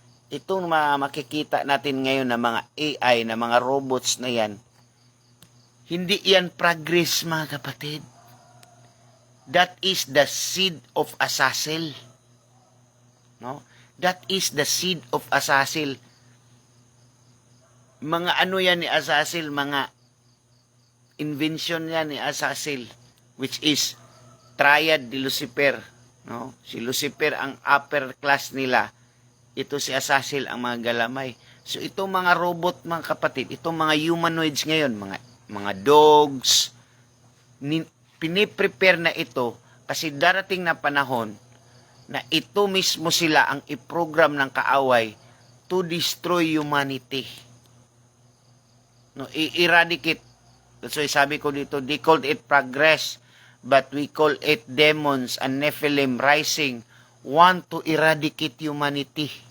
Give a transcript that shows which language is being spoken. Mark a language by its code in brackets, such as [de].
[tl] Itong mga makikita natin ngayon na mga AI, na mga robots na yan, hindi yan progress, mga kapatid. [en] That is the seed of Azazel. No? That is the seed of Azazel. [tl] Mga ano yan ni Azazel, mga invention yan ni Azazel, which is triad ni Lucifer. No? Si Lucifer ang upper class nila. Ito si Azazel ang mga galamay. So itong mga robot, mga kapatid, itong mga humanoids ngayon, mga dogs, piniprepare na ito kasi darating na panahon na ito mismo sila ang iprogram ng kaaway [en] to destroy humanity. [tl] No, i-eradicate. [en] So [tl] sabi ko dito, [en] they called it progress, but we call it demons and Nephilim rising, want to eradicate humanity.